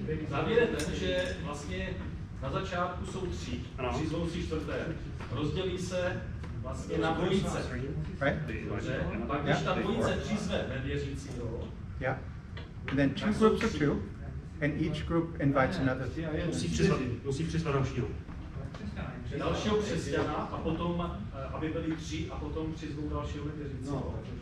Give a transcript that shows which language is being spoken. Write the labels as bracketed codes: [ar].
[cs] Závěr je ten, že vlastně na začátku jsou tři, přizvou si čtvrté, rozdělí se vlastně na dvojice. Dobře, a pak když ta dvojice přizve nevěřícího, [en] and then two groups of two, and each group invites another. [cs] Musí přizvat dalšího. Dalšího křesťana a potom, aby byli tři a potom přizvou dalšího nevěřícího.